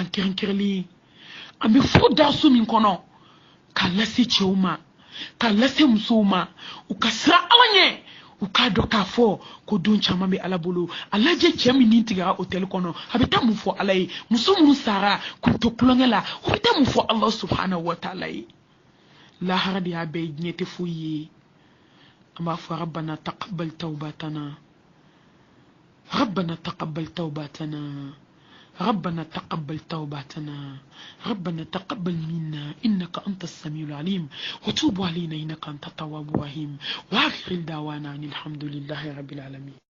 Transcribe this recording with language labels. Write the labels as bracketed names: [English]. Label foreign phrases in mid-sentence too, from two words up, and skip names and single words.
[Bambara] kɛrɛnkɛrɛnlen ye an bɛ fo da so min kɔnɔ k'a lase cɛw ma k'a lase musow ma u ka sira ala ɲɛ u k'a dɔn k'a fɔ ko don caman bɛ ala bolo a lajɛ cɛ min nin tigɛra hôtel kɔnɔ a bɛ taa mun fɔ ala ye muso minnu sara k'u to kulonkɛ la u bɛ taa mun fɔ ala [Arabic] سبحانه وتعالى [Bambara] ye lahara de y'a bɛɛ diɲɛ tɛ foyi ye an b'a fɔ [Arabic] ربنا تقبل توباتنا ربنا تقبل توباتنا ربنا تقبل توباتنا ربنا تقبل منا إنك أنت السميع العليم وتوب علينا إنك أنت التواب الرحيم وآخر دعوانا أن الحمد لله رب العالمين.